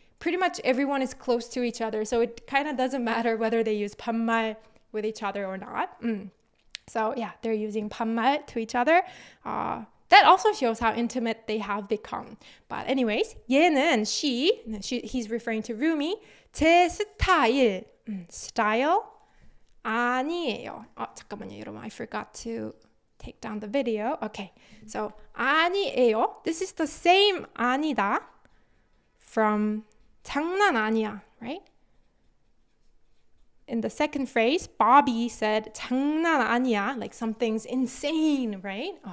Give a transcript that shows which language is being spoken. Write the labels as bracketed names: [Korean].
[English] pretty much everyone is close to each other, so it kind of doesn't matter whether they use 반말 with each other or not. So yeah, they're using 반말 to each other. That also shows how intimate they have become. But anyways, [Korean] 얘는 [English] he's referring to Rumi. [Korean] 제 스타일, style 아니에요. 잠깐만요, 여러분. [English] I forgot to take down the video. Okay, so [Korean] 아니에요. [English] This is the same 아니다 from 장난 아니야, right? In the second phrase, Bobby said [Korean] 장난 아니야, [English] like something's insane, right?